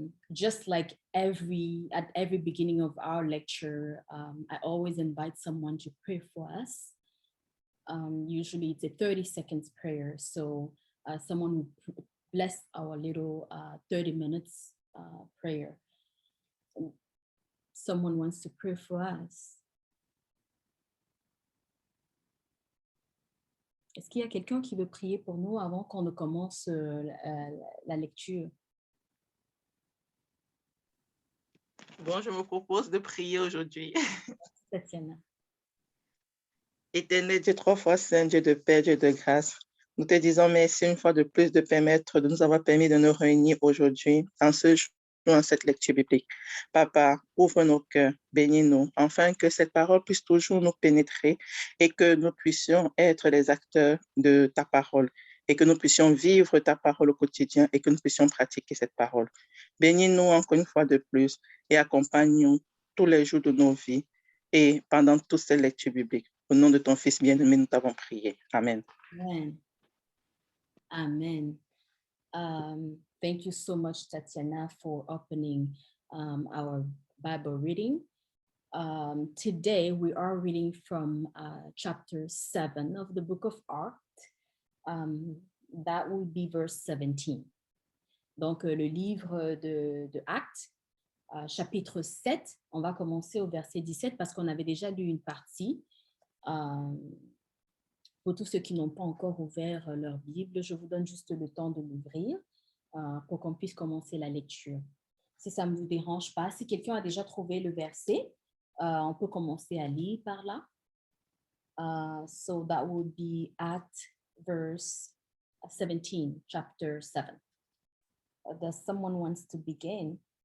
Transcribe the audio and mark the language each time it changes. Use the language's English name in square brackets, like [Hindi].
[English] Just like at every beginning of our lecture, I always invite someone to pray for us. Usually it's a 30 seconds prayer. So someone will bless our little 30 minutes prayer. Someone wants to pray for us. [French] Est-ce qu'il y a quelqu'un qui veut prier pour nous avant qu'on ne commence la lecture? Bon, je me propose de prier aujourd'hui. Tatiana. Éternel Dieu, trois fois saint, Dieu de paix, Dieu de grâce, nous te disons merci une fois de plus de permettre, de nous avoir permis de nous réunir aujourd'hui en ce jour, en cette lecture biblique. Papa, ouvre nos cœurs, bénis-nous, afin que cette parole puisse toujours nous pénétrer et que nous puissions être les acteurs de ta parole et que nous puissions vivre ta parole au quotidien et que nous puissions pratiquer cette parole. Bénis-nous encore une fois de plus et accompagne-nous tous les jours de nos vies et pendant toutes ces lectures bibliques. Au nom de ton Fils bien-aimé, nous t'avons prié. Amen. Amen. Amen. [English] Thank you so much, Tatiana, for opening our Bible reading. Today, we are reading from chapter 7 of the book of Acts. That will be verse 17. [French] Donc, le livre de Actes, chapitre 7, on va commencer au verset 17 parce qu'on avait déjà lu une partie. Pour tous ceux qui n'ont pas encore ouvert leur Bible, je vous donne juste le temps de l'ouvrir pour qu'on puisse commencer la lecture. Si ça ne vous dérange pas, si quelqu'un a déjà trouvé le verset, on peut commencer à lire par là. [English] So that would be at verse 17, chapter 7. Does someone wants to begin?